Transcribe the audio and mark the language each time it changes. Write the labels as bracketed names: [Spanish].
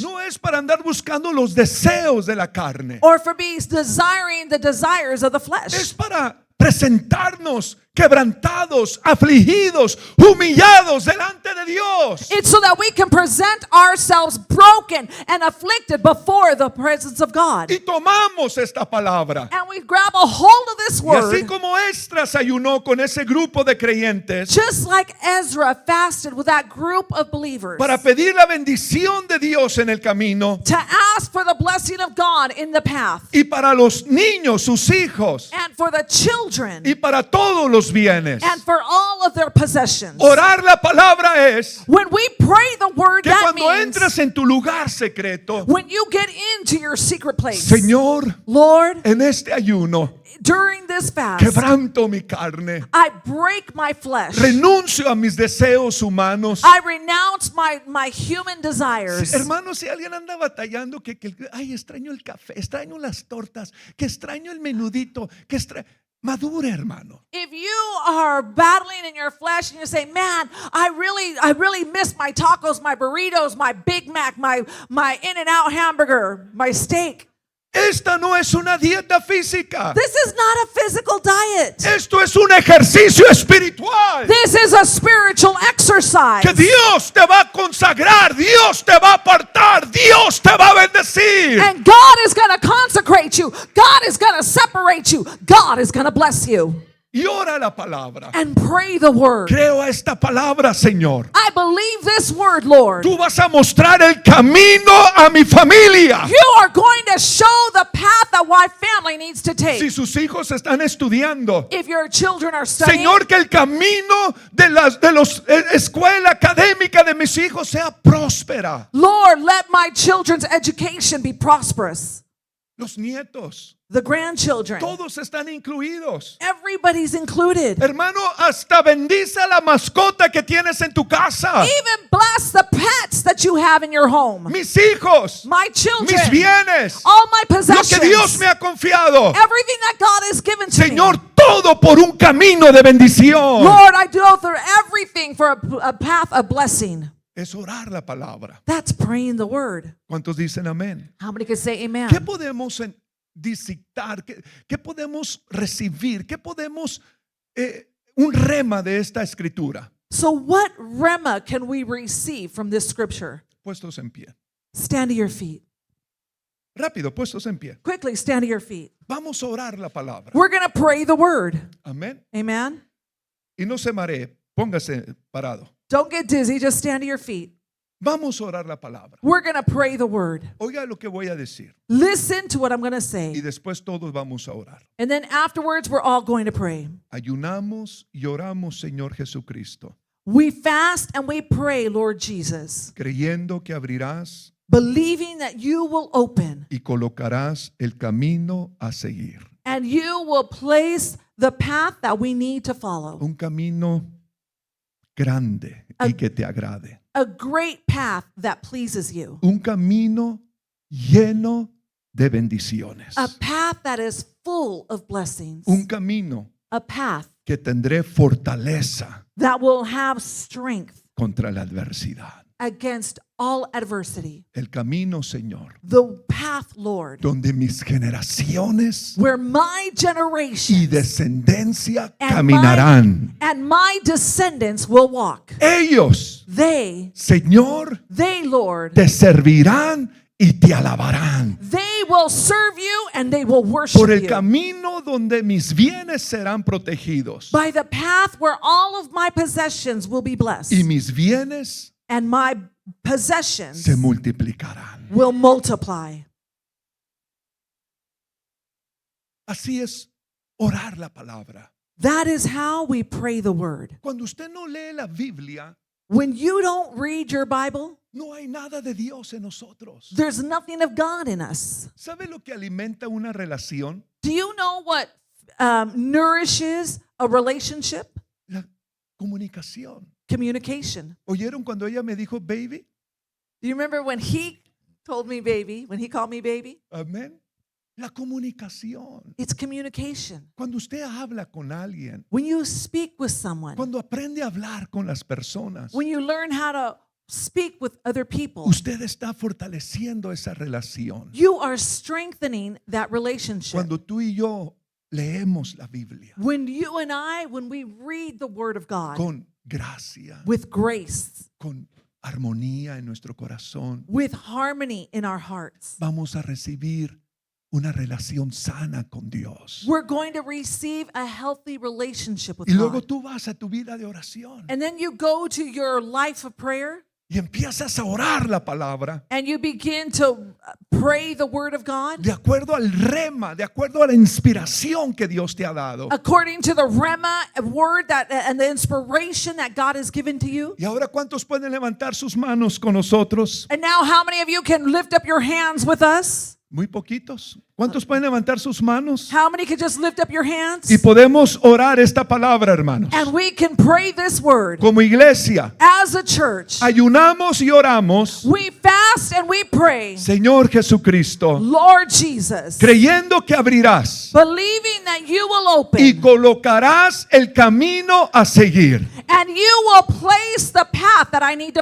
[Spanish] No es para andar buscando los deseos de la carne. [English] or for be desiring the desires of the flesh. [Spanish] Es para presentarnos quebrantados, afligidos, humillados delante de Dios. [English] It's so that we can present ourselves broken and afflicted before the presence of God. [Spanish] Y tomamos esta palabra. [English] And we grab a hold of this [Spanish] Y así [English] word, [Spanish] como Esdras ayunó con ese grupo de creyentes [English] just like Ezra fasted with that group of believers [Spanish] para pedir la bendición de Dios en el camino [English] to ask for the blessing of God in the path, [Spanish] y para los niños, sus hijos [English] and for the children, [Spanish] y para todos los bienes. [English] and for all of their possessions. [Spanish] Orar la palabra es [English] When we pray the word, [Spanish] que [English] that [Spanish] cuando [English] means [Spanish] entras en tu lugar secreto, [English] when you get into your secret place, [Spanish] Señor, [English] Lord, [Spanish] en este ayuno [English] during this fast, [Spanish] quebranto mi carne, [English] I break my flesh. [Spanish] renuncio a mis deseos humanos. [English] I renounce my human desires. [Spanish] Hermanos, si alguien anda batallando ay, extraño el café, extraño las tortas, que extraño el menudito, madure, hermano. [English] If you are battling in your flesh and you say, man, I really miss my tacos, my burritos, my Big Mac, my In-N-Out hamburger, my steak. [Spanish] Esta no es una dieta física. [English] This is not a physical diet. [Spanish] Esto es un ejercicio espiritual. [English] This is a spiritual exercise. [Spanish] Que Dios te va a consagrar, Dios te va a apartar, Dios te va a bendecir. [English] And God is going to consecrate you. God is going to separate you. God is going to bless you. [Spanish] Y ora la palabra. [English] And pray the word. [Spanish] Creo a esta palabra, Señor. [English] I believe this word, Lord. [Spanish] Tú vas a mostrar el camino a mi familia. [English] You are going to show the path that my family needs to take. [Spanish] Si sus hijos están estudiando, [English] If your children are studying, [Spanish] Señor, que el camino de los escuela académica de mis hijos sea próspera. [English] Lord, let my children's education be prosperous. [Spanish] Los nietos, [English] The grandchildren, [Spanish] todos están incluidos. [English] everybody's included. [Spanish] Hermano, hasta bendice a la mascota que tienes en tu casa. [English] Even bless the pets that you have in your home. [Spanish] Mis hijos, [English] My children, [Spanish] mis bienes, [English] all my [Spanish] lo [English] possessions, [Spanish] que Dios me ha confiado. [English] everything that God has given to [Spanish] Señor, [English] me. [Spanish] todo por un camino de bendición. [English] Lord, I do through everything for a path of blessing. [Spanish] Es orar la palabra. [English] That's praying the word. [Spanish] ¿Cuántos dicen amén? [English] How many can say amen? [Spanish] ¿Qué podemos dictar? ¿Qué podemos recibir? ¿Qué podemos, un rema de esta escritura? [English] So what rema can we receive from this scripture? [Spanish] Puestos en pie. [English] Stand to your feet. [Spanish] Rápido, puestos en pie. [English] Quickly, stand to your feet. [Spanish] Vamos a orar la palabra. [English] We're going to pray the word. [Spanish] Amén. [English] Amen. [Spanish] Y no se maree, póngase parado. [English] Don't get dizzy, just stand to your feet. [Spanish] Vamos a orar la palabra. [English] We're going to pray the word. [Spanish] Oiga lo que voy a decir. [English] Listen to what I'm going to [Spanish] Y [English] say. [Spanish] después todos vamos a orar. [English] And then afterwards, we're all going to pray. [Spanish] Ayunamos y oramos, Señor Jesucristo, [English] We fast and we pray, Lord Jesus, [Spanish] creyendo que abrirás [English] believing that you will open [Spanish] y colocarás el camino a seguir. [English] and you will place the path that we need to follow. [Spanish] Un camino grande y que te agrade. [English] A great path that pleases you. [Spanish] Un camino lleno de bendiciones. [English] A path that is full of blessings. [Spanish] Un camino [English] A path [Spanish] que tendré fortaleza [English] that will have strength [Spanish] contra la adversidad. [English] against all adversity. [Spanish] El camino, Señor, [English] The path, Lord, [Spanish] donde mis generaciones [English] where my [Spanish] y [English] generation [Spanish] descendencia [English] and [Spanish] caminarán. [English] my descendants will walk. [Spanish] Ellos, Señor, [English] They, Lord, [Spanish] te servirán y te alabarán. [English] they will serve you and they will worship [Spanish] Por el [English] you. [Spanish] camino donde mis bienes serán protegidos [English] By the path where all of my possessions will be blessed [Spanish] y mis bienes [English] and my possessions [Spanish] se multiplicarán. [English] will multiply. [Spanish] Así es orar la palabra. [English] That is how we pray the word. [Spanish] Cuando usted no lee la Biblia, [English] When you don't read your Bible, [Spanish] no hay nada de Dios en nosotros. [English] there's nothing of God in us. [Spanish] ¿Sabe lo que alimenta una relación? [English] Do you know what nourishes a relationship? [Spanish] La comunicación. [English] Communication. [Spanish] ¿Oyeron cuando ella me dijo baby? [English] Do you remember when he told me baby, when he called me baby? [Spanish] Amén. La comunicación. [English] It's communication. [Spanish] Cuando usted habla con alguien, [English] When you speak with someone, [Spanish] cuando aprende a hablar con las personas, [English] when you learn how to speak with other people, [Spanish] usted está fortaleciendo esa relación. [English] you are strengthening that relationship. [Spanish] Cuando tú y yo leemos la Biblia [English] When you and I, when we read the Word of God [Spanish] con gracia, [English] with grace, [Spanish] con armonía en nuestro corazón, [English] with harmony in our hearts, [Spanish] vamos a recibir una relación sana con Dios. [English] we're going to receive a healthy relationship with [Spanish] Y luego [English] God. [Spanish] tú vas a tu vida de oración [English] And then you go to your life of prayer [Spanish] y empiezas a orar la palabra [English] and you begin to pray the Word of God [Spanish] de acuerdo al rema, de acuerdo a la inspiración que Dios te ha dado. [English] according to the Rema word that and the inspiration that God has given to you. [Spanish] Y ahora, ¿cuántos pueden levantar sus manos con nosotros? [English] And now how many of you can lift up your hands with us? [Spanish] Muy poquitos. ¿Cuántos pueden levantar sus manos? [English] How many can just lift up your hands? [Spanish] Y podemos orar esta palabra, hermanos. [English] And we can pray this word. [Spanish] Como iglesia, [English] As a church, [Spanish] ayunamos y oramos, [English] we fast and we pray. [Spanish] Señor Jesucristo, [English] Lord Jesus, [Spanish] creyendo que abrirás [English] believing that you will open [Spanish] y colocarás el camino a seguir. [English] and you will place the path that I need to